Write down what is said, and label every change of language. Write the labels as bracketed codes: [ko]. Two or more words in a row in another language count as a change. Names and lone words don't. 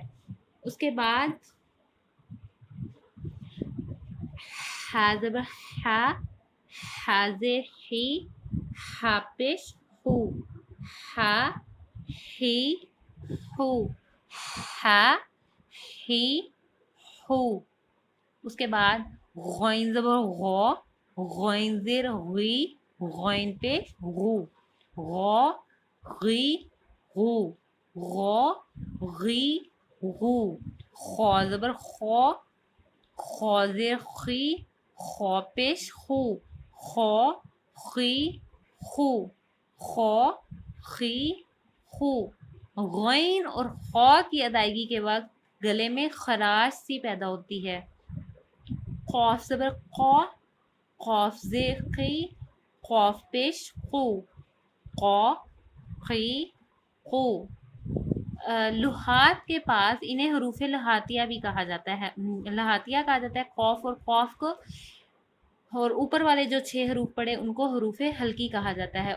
[ur] اس کے بعد ہا زبر ہا، ہا زیر ہی، ہا پیش ہو، ہا ہی ہو، ہا ہی ہو. اس کے بعد غین زبر غو، غین زیر غی، غین پیش غو، غو غی غو، غو غی غو. خا زبر خو، خا زیر خی، خا پیش خو، خا خی خو، خا خی خو. غین اور خا کی ادائیگی کے وقت گلے میں خراش سی پیدا ہوتی ہے. قاف زبر قا، قاف زیر قی، قاف پیش قو، قا قی قو. لحات کے پاس انہیں حروف لحاتیہ بھی کہا جاتا ہے، لحاتیہ کہا جاتا ہے قاف اور قاف کو، اور اوپر والے جو 6 حروف پڑے ان کو حروف حلقی کہا جاتا ہے.